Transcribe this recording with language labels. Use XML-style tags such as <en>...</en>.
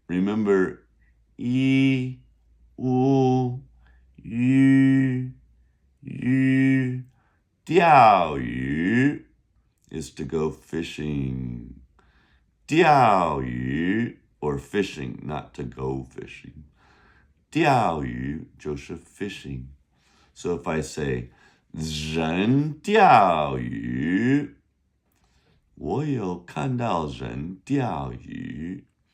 <en>Remember,</en> <zh>一, 乌, 鱼, 鱼.</zh> <en>钓鱼 is to go fishing. 钓鱼 or fishing, not to go fishing.</en> <zh>钓鱼就是 fishing.</zh> <en>So if I say</en> <zh>人钓鱼，我有看到人钓鱼。</zh>